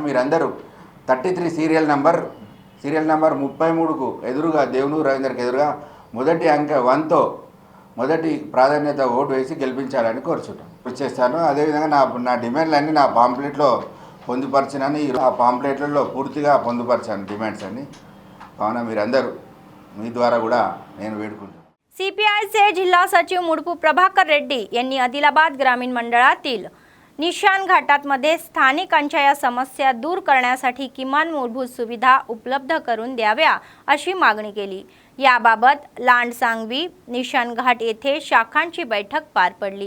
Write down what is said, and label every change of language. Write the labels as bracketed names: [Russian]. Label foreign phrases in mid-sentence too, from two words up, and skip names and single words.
[Telugu] మీరందరూ 33 [English] serial number [Telugu] 33కు ఎదురుగా దేవునూరు రవీందర్కి ఎదురుగా మొదటి అంకె 1తో మొదటి ప్రాధాన్యత ఓటు వేసి గెలిపించాలని కృషి చేస్తాను. అదేవిధంగా నా డిమాండ్లన్నీ నా పాంప్లెట్లో పొందుపరచినని ఆ పాంప్లెట్లలో పూర్తిగా పొందుపరిచాను డిమాండ్స్ అన్ని. కావున మీరందరూ మీ ద్వారా కూడా నేను వేడుకుంటాను. [Marathi] CPIचे जिल्हा सचिव मुडपू प्रभाकर रेड्डी यांनी आदिलाबाद ग्रामीण मंडळातील निशान घाटांमध्ये स्थानिकांच्या या समस्या दूर करण्यासाठी किमान मूलभूत सुविधा उपलब्ध करून द्याव्या अशी मागणी केली. याबाबत लांडसांगवी निशान घाट येथे शाखांची बैठक पार पडली.